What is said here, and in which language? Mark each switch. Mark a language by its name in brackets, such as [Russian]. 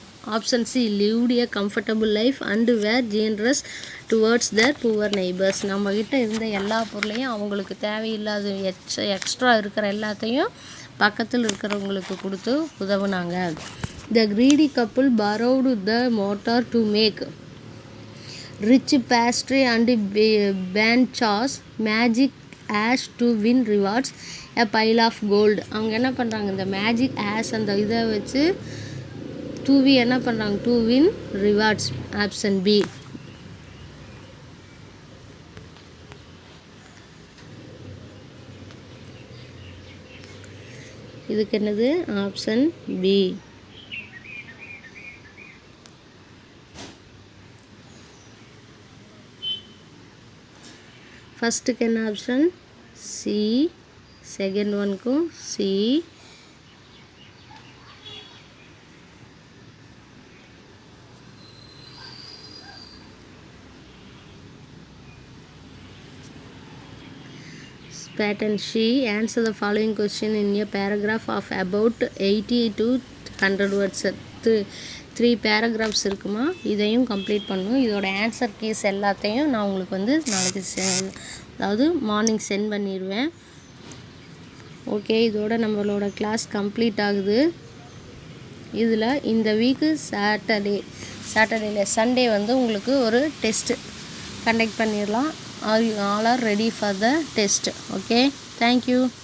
[English] Option C lived a comfortable life and were generous towards their poor neighbors. [Tamil] நம்மக்கிட்ட இருந்த எல்லா பொருளையும் அவங்களுக்கு தேவையில்லாத எக்ஸ்ட்ரா இருக்கிற எல்லாத்தையும் பக்கத்தில் இருக்கிறவங்களுக்கு கொடுத்து உதவுனாங்க. [English] The greedy couple borrowed the mortar to make rich pastry and banchos, magic ash to win rewards, a pile of gold. [Tamil] அவங்க என்ன பண்ணுறாங்க? இந்த மேஜிக் ஆஷ் அந்த இதை வச்சு தூவி என்ன பண்ணுறாங்க? [English] To win rewards. Option B. [Tamil] இதுக்கு என்னது? Option B. ஃபஸ்ட்டுக்கு என்ன option? C. Second ஒன்க்கும் C. [English] Pattern C. Answer the following question in a paragraph of about 80 to 100 words. [Tamil] 3 paragraphs இருக்குமா? இதையும் கம்ப்ளீட் பண்ணணும். இதோட ஆன்சர் கீஸ் எல்லாத்தையும் நான் உங்களுக்கு நாளைக்கு அதாவது மார்னிங் சென்ட் பண்ணிடுவேன். ஓகே, இதோட நம்மளோட கிளாஸ் கம்ப்ளீட் ஆகுது. இதில் இந்த வீக்கு சாட்டர்டேல சண்டே உங்களுக்கு ஒரு டெஸ்ட்டு கண்டக்ட் பண்ணிடலாம். [English] All are ready for the test. Okay, thank you.